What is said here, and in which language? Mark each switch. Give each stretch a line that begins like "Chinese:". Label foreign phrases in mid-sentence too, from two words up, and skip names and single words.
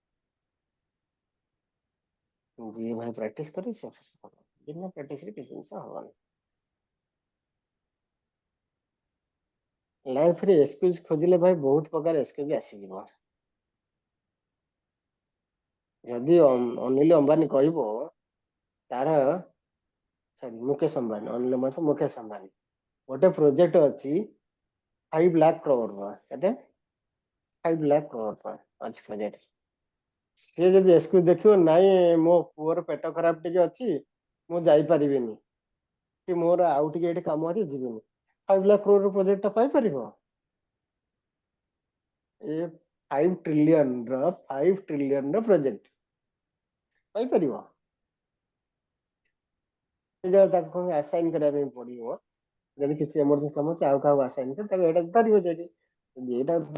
Odia: ଯିଏ ଭାଇ ପ୍ରାକ୍ଟିସ କରିବେ ସକ୍ସେସ୍ ହବ ବିନା ପ୍ରାକ୍ଟିସରେ କିଛି ଜିନିଷ ହବନି ଲାଇଫରେ ଏକ୍ସକ୍ୟୁଜ ଖୋଜିଲେ ଭାଇ ବହୁତ ପ୍ରକାର ଏକ୍ସକ୍ୟୁଜ ଆସିଯିବ ଯଦି ଅନିଲ ଅମ୍ବାନୀ କହିବ ତାର ସରି ମୁକେଶ ଅମ୍ବାନୀ ଅନିଲ ଅମ୍ବାନୀ ମୁକେଶ ଅମ୍ବାନୀ ଗୋଟେ ପ୍ରୋଜେକ୍ଟ ଅଛି 5 ଲାଖ କରୋଡ଼ କେତେ 5 ଲାଖ କରୋଡ଼ ଅଛି ପ୍ରୋଜେକ୍ଟ ସେ ଯଦି ଏକ୍ସକ୍ୟୁଜ ଦେଖିବ ନାଇଁ ମୋ ପୁଅର ପେଟ ଖରାପ ଟିକେ ଅଛି ମୁଁ ଯାଇପାରିବିନି କି ମୋର ଆଉ ଟିକେ ଏଠି କାମ ଅଛି ଯିବିନି 5 ଲାଖ କରୋଡ଼ ପ୍ରୋଜେକ୍ଟ ଟା ପାଇପାରିବ ଏ 5 ट्रिलियन ର ପ୍ରୋଜେକ୍ଟ ପାଇପାରିବ ସେ ଜାଗା ତାକୁ ଆସାଇନ୍ କରିବା ପାଇଁ ପଡିବ ଯଦି କିଛି ଏମର୍ଜେନ୍ସି କାମ ଅଛି ଆଉ କାହାକୁ ଆସାଇନ୍ କରି ତାକୁ ଏଇଟା ଧରିବ ଯଦି ଏଇଟା